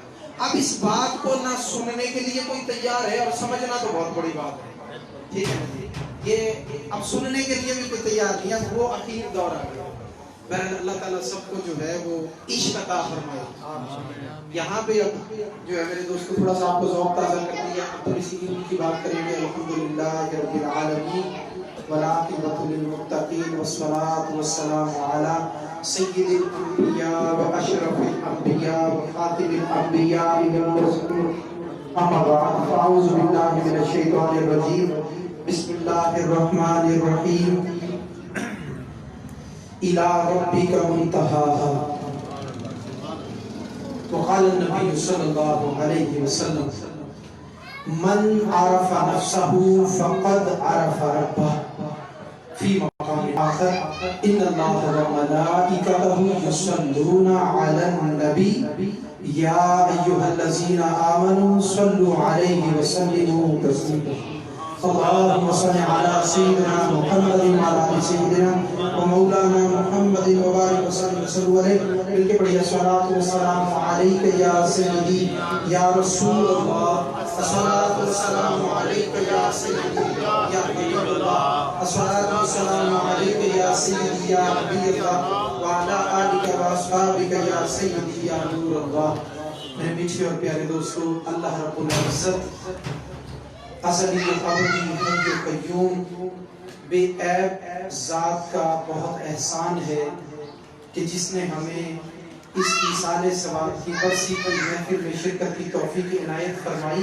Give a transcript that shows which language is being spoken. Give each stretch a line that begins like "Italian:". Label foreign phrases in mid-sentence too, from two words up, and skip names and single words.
Hindi: अब इस बात को ना सुनने के लिए कोई तैयार है, और समझना तो बहुत बड़ी बात है, ठीक है ना जी। ये अब सुनने के लिए भी कोई तैयार नहीं है, वो आखिर दौर आ गया। बहरहाल अल्लाह ताला सबको जो है वो इश्क अता फरमाए। यहाँ पे अब जो है मेरे दोस्तों थोड़ा सा आपको ज़ौक़ ताज़ा कर दिया, तो इसी की बात करेंगे।
Arabic: الحمد لله رب العالمين والعاقبة للمتقين والصلاة والسلام على سيد الأنبياء وأشرف الأنبياء وخاتم الأنبياء والمرسلين، أما بعد، فأعوذ بالله من الشيطان الرجيم، بسم الله الرحمن الرحيم، إلى ربك منتهاها. وقال النبي صلى الله عليه وسلم، من عرف نفسه فقد عرف ربه. في مقام آخر، إن الله وملائكته يصلون على النبي يا أيها الذين آمنوا صلوا عليه وسلموا تسليما. اللهم صل على سيدنا محمد وعلى آل سيدنا ومولانا محمد وبارك وسلم عليه.
Hindi: मिलके पढ़िए
Arabic: الصلاة والسلام عليك يا سيدي يا رسول الله، الصلاة والسلام عليك يا سيدي يا حبيب الله, الصلاة والسلام عليك يا سيدي يا نبي الله وعلى آلك وأصحابك يا سيدي يا نور الله.
Hindi: मेरे मीठे और प्यारे दोस्तों, अल्लाह
Arabic: رب العزة
Hindi: असली अबदी
Arabic: الحي القيوم
Hindi: बेऐब ज़ात का बहुत एहसान है कि जिसने हमें इस ईसाले सवाब की बरसी पर महफिल में शिरकत की तौफीक इनायत फरमाई।